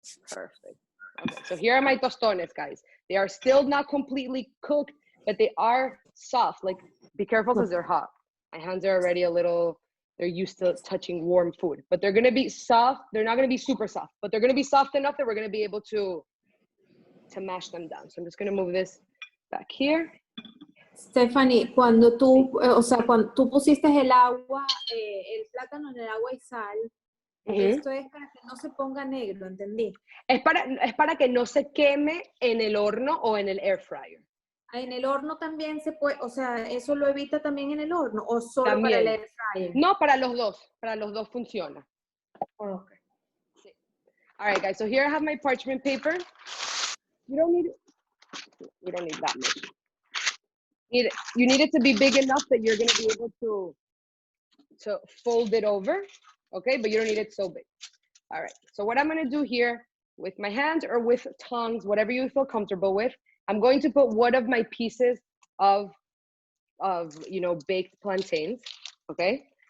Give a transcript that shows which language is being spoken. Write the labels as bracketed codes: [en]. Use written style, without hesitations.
[en] Perfect. Okay, so here are my tostones, guys. They are still not completely cooked, but they are soft. Like, be careful because they're hot. My hands are already a little, they're used to touching warm food, but they're gonna be soft. They're not gonna be super soft, but they're gonna be soft enough that we're gonna be able to mash them down. So I'm just gonna move this back here. [es] Stephanie, cuando tú, o sea, cuando tú pusiste el agua, el plátano en el agua y sal, esto es para que no se ponga negro, ¿entendí? Es para que no se queme en el horno o en el air fryer. En el horno también se puede, o sea, ¿eso lo evita también en el horno o solo También. para el air fryer? No, para los dos funciona. Okay. Sí. [en] All right, guys, so here I have my parchment paper. You don't need that much. You need it to be big enough that you're gonna be able to fold it over, okay? But you don't need it so big. All right, so what I'm gonna do here with my hands or with tongs, whatever you feel comfortable with, I'm going to put one of my pieces of baked plantains, okay?